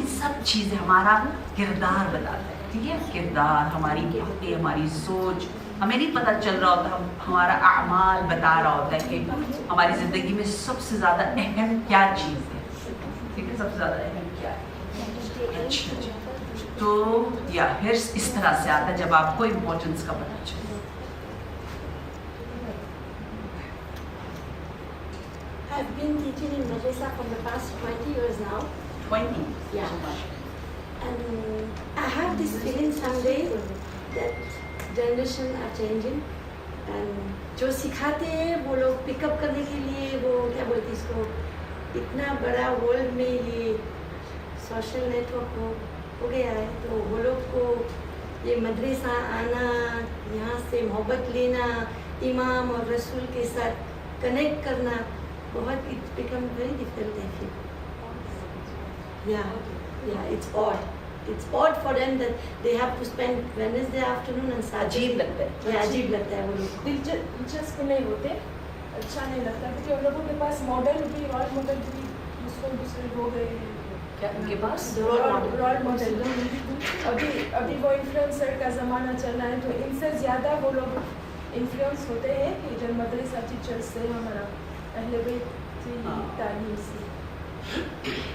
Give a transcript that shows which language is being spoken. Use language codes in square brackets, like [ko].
[ur] یہ سب چیزیں ہمارا کردار بتاتا ہے, ٹھیک ہے. کردار, ہماری باتیں, ہماری سوچ, ہمیں نہیں پتہ چل رہا ہوتا, ہمارا اعمال بتا رہا ہوتا ہے کہ ہماری زندگی میں سب سے زیادہ اہم کیا چیز ہے, ٹھیک ہے, سب سے زیادہ اہم کیا ہے. اچھا تو یا حرص اس طرح سے آتا ہے جب آپ کو امپورٹنس کا پتہ چلے. [en] I've been teaching in madrasa for the past 20 years now. 20? Yeah. And I have this feeling someday that generation are changing. [ur] And جو سکھاتے ہیں وہ لوگ پک اپ کرنے کے لیے وہ کیا بولتے ہیں اس کو, اتنا بڑا ورلڈ میں یہ سوشل نیٹ ورک ہو گیا ہے, تو وہ لوگ کو یہ مدرسہ آنا, یہاں سے محبت لینا, امام اور رسول کے ساتھ کنیکٹ کرنا, بہت [en] it's become very difficult I feel. Yeah, it's odd. It's odd for them that they have to spend Wednesday afternoon and Saturday. [ur] عجیب لگتا ہے. [en] Yeah, [ur] عجیب لگتا ہے وہ لوگ. دلچسپ نہیں ہوتے, اچھا نہیں لگتا, کیونکہ ان لوگوں کے پاس ماڈل بھی, رول ماڈل بھی دوسرے ہو گئے ہیں. کیا ان کے پاس رول ماڈل ابھی وہ انفلوئنسر کا زمانہ چل رہا ہے, تو ان سے زیادہ وہ لوگ انفلوئنس ہوتے ہیں کہ جو مدرسہ ٹیچر سے, ہمارا اہل بیت کی تعلیم سے.